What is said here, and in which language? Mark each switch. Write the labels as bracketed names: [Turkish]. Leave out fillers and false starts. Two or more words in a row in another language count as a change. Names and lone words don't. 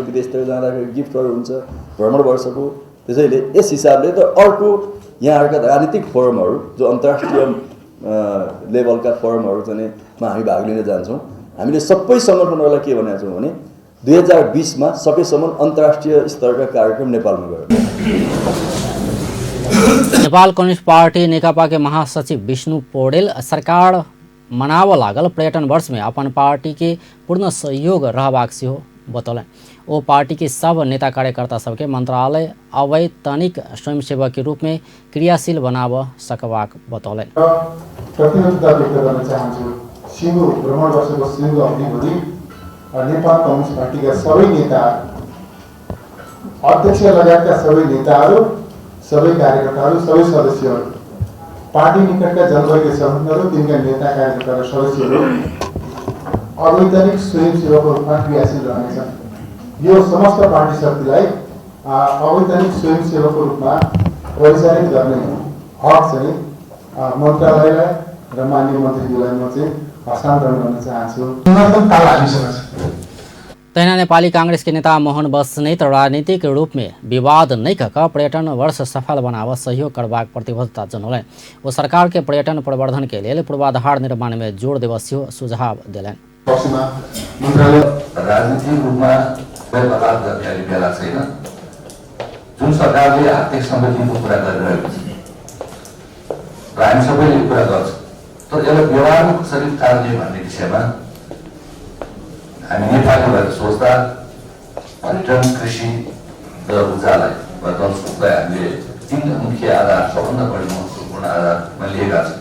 [Nepali] विदेशतिर जाँदाखेरि गिफ्टहरू हुन्छ भ्रमण वर्षको। त्यसैले यस हिसाबले त अर्को यहाँहरूका राजनीतिक फोरमहरू जो अन्तर्राष्ट्रिय लेभलका फोरमहरू चाहिँ हामी भाग लिन जान्छौँ। हामीले सबै सङ्गठनहरूलाई के भनेका छौँ भने 2020 मा सकेसम्म अन्तर्राष्ट्रिय स्तरका कार्यक्रम नेपालमा गर्नु। [Maithili] नेपाल कम्युनिस्ट पार्टी नेकपा के महासचिव विष्णु पौडेल सरकार मनाव लागल पर्यटन वर्ष में अपन पार्टी के पूर्ण सहयोग रहबाक सेहो बतौलन। वो पार्टी के सब नेता कार्यकर्ता सबके मंत्रालय अवैतनिक स्वयंसेवक के रूप में क्रियाशील बनाव सकबाक बतौलन। [Nepali] प्रतिबद्धता व्यक्त गर्न चाहन्छु। सिङ्गो भ्रमण वर्षको सिङ्गो अवधिभरि नेपाल कम्युनिस्ट पार्टीका सबै नेता, अध्यक्ष लगायतका सबै नेताहरू, सबै कार्यकर्ताहरू, सबै सदस्यहरू, पार्टी निकटका जनवर्गीय सङ्गठनहरू, तिनका नेता कार्यकर्ता र सदस्यहरू अवैतनिक स्वयंसेवकको रूपमा क्रियाशील रहनेछन्। यो समस्त पार्टी शक्तिलाई अवैतनिक स्वयंसेवकको रूपमा परिचालित गर्ने हक चाहिँ मन्त्रालयलाई र माननीय मन्त्रीज्यूलाई म चाहिँ हस्तान्तरण गर्न चाहन्छु। [Maithili] तहिना नेपाली कांग्रेस के नेता मोहन बस्नेत राजनीतिक रूप में विवाद नहीं कह पर्यटन वर्ष सफल बनाव सहयोग करबाक प्रतिबद्धता जनौलन। वो सरकार के पर्यटन प्रवर्धन के लिए पूर्वाधार निर्माण में जोड़ देवस्यो सुझाव दिलन। [Nepali] मन्त्रालय राजनीतिक रूपमा बलात्कार गर्ने बेला छैन। जुन सरकारले आर्थिक समृद्धिको कुरा गरिरहेको छ र हामी सबैले कुरा गर्छौँ, तर यसलाई व्यवहारमा कसरी टार्ने भन्ने विषयमा हामी नेपाली भएर सोच्दा पर्यटन, कृषि र ऊर्जालाई वा जलस्रोतलाई हामीले 3 मुख्य आधार, सबभन्दा बढी महत्त्वपूर्ण आधारमा लिएका छौँ।